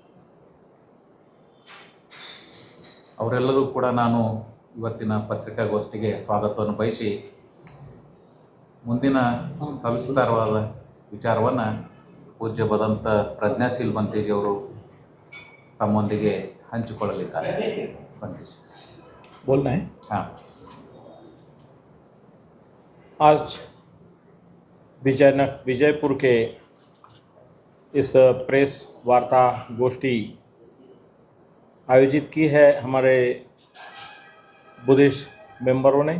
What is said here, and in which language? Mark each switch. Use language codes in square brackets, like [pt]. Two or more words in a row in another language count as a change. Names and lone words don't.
[kn] ಅವರೆಲ್ಲರೂ ಕೂಡ ನಾನು ಇವತ್ತಿನ ಪತ್ರಿಕಾಗೋಷ್ಠಿಗೆ ಸ್ವಾಗತವನ್ನು ಬಯಸಿ ಮುಂದಿನ ಸವಿಸ್ತಾರವಾದ ವಿಚಾರವನ್ನು ಪೂಜ್ಯ ಬದಂತ ಪ್ರಜ್ಞಾಶೀಲ್ ಬಂತೀಜಿಯವರು ತಮ್ಮೊಂದಿಗೆ ಹಂಚಿಕೊಳ್ಳಲಿದ್ದಾರೆ. ಬಂತೀಜಿ [hi] बोलना है। हाँ, आज विजयपुर के इस प्रेस वार्ता गोष्ठी आयोजित की है हमारे [en] Buddhist members [hi] ने।